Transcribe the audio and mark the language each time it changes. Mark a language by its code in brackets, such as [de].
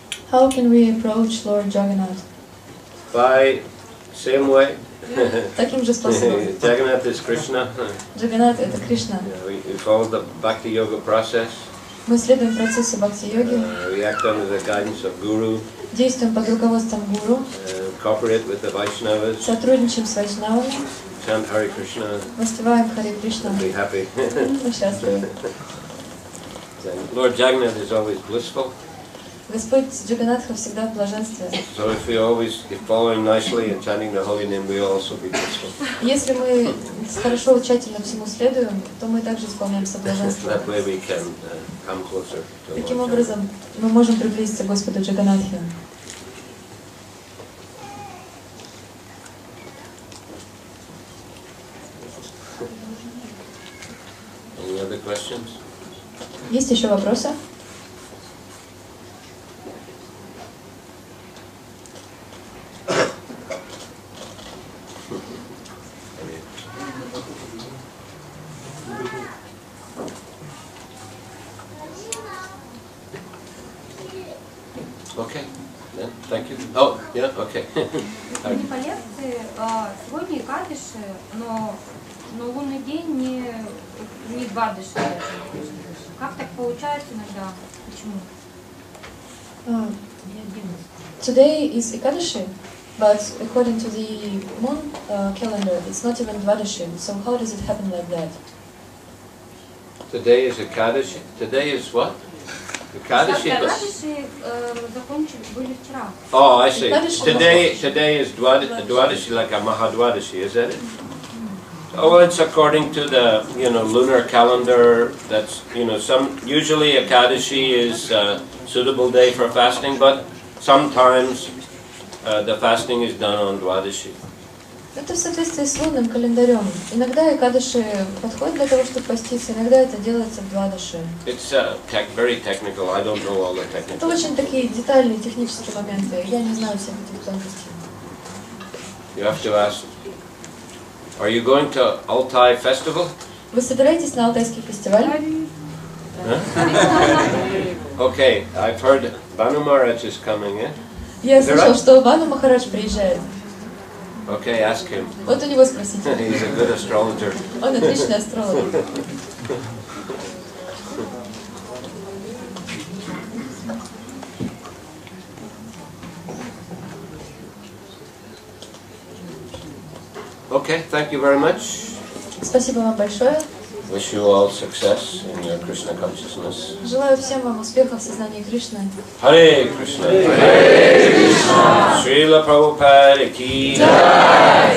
[en] How can we approach Lord Jagannath? By same way. [ru] Таким же способом. [en] Jagannath is Krishna. [ru] Джаганнат — это Кришна. [en] We follow the Bhakti Yoga process. [ru] Мы следуем процессу бхакти-йоги, [en] We act under the guidance of Guru. [ru] действуем под руководством гуру, [en] Cooperate with the Vaishnavas. [ru] сотрудничаем с вайшнавами, [en] Chant Hare Krishna. [ru] воспеваем Харе Кришна. [en] Be happy. [ru] Мы счастливы. [en] Lord Jagannath is always blissful. [ru] Господь Джаганатха всегда в блаженстве. [en] So if we always keep following nicely and chanting the holy name, we will also be blissful. [ru] Если мы хорошо, тщательно всему следуем, то мы также исполняемся блаженством. [en] That way we can come closer to [ru] Таким [en] Lord [ru] образом, мы можем приблизиться к Господу Джаганатхе. [en] Jagannath. Any other questions? [ru] Есть еще вопросы? [en] Okay, yeah, thank you. Oh, yeah, okay. [ru] Не по лекции, сегодня Экадыши, но лунный день не двадыши. Как так получается иногда? Почему? [en] Today is Ekadashi, but according to the moon calendar, it's not even Dvadashi. So how does it happen like that? Today is Ekadashi. Today is what? Ekadashi. [ru] Экадыши были вчера. [en] Oh, I see. Ekadashi. Today is Dwadashi, like a Mahadwadashi, is that it? Oh, well, it's according to the lunar calendar. That's usually Ekadashi is a suitable day for fasting, but sometimes the fasting is done on Dwadashi. [ru] Это в соответствии с лунным календарем. Иногда Экадаши подходит для того, чтобы поститься, иногда это делается в Двадаши. [en] It's very technical. I don't know all the technical. [ru] Это очень такие детальные технические моменты. Я не знаю всех этих тонкостей. [en] You have to ask. Are you going to Altai Festival? [ru] Вы собираетесь на Алтайский фестиваль? [en] Okay, I've heard Banu Maharaj is coming, yeah? [ru] Я слышал, что Бану Махарадж приезжает. [en] Okay, ask him. [ru] Вот у него спросите. [en] He's a good astrologer. [ru] Он отличный астролог. [en] Okay, thank you very much. [ru] Спасибо вам большое. [en] Wish you all success in your Krishna consciousness. [ru] Желаю всем вам успехов в сознании Кришны. [en] Hare Krishna. Hare Krishna. [ru] Шриле Прабхупаде [hi] ki jai.